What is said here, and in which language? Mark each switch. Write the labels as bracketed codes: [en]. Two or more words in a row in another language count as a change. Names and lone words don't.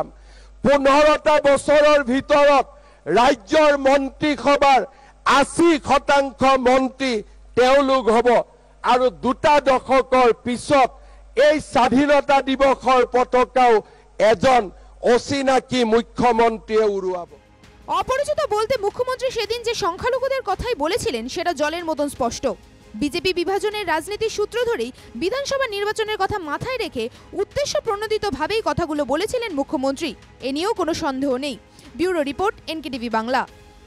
[as] 15টা বছৰৰ ভিতৰত ৰাজ্যৰ মন্ত্ৰীসভাৰ 80% মন্ত্ৰী তেওঁলোক হ'ব, আৰু 2টা দশকৰ পিছত এই স্বাধীনতা দিৱসৰ পতাকাও এজন অচিনাকি মুখ্যমন্ত্রীয়ে উড়াব। [bn] অপরিচিত বলতে মুখ্যমন্ত্রী সেদিন যে সংখ্যালঘুদের কথাই বলেছিলেন সেটা জলের মতন স্পষ্ট। বিজেপি বিভাজনের রাজনীতির সূত্র ধরেই বিধানসভা নির্বাচনের কথা মাথায় রেখে উদ্দেশ্য প্রণোদিতভাবেই কথাগুলো বলেছিলেন মুখ্যমন্ত্রী, এ নিয়েও কোনো সন্দেহ নেই। ব্যুরো রিপোর্ট, NKTV বাংলা।